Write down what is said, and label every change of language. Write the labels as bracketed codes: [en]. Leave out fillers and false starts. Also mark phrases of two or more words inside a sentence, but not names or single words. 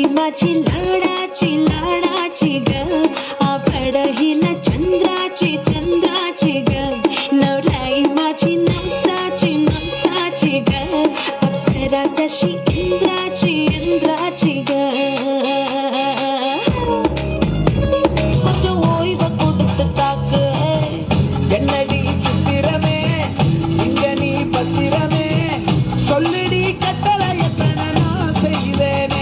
[mr] माझी लाडाची लाडाची ग आपडहिला चंद्राची चंद्राची ग नवराई माझी नवसाची नवसाची ग अप्सरा जशी इंद्राची इंद्राची ग [ta] கொஞ்சம் ஓய்வை கொடுத்து தாக்கு என்னடி சித்திரமே இங்க நீ பத்திரமே சொல்லிடி கட்டளை எத்தனை நான் செய்வேனே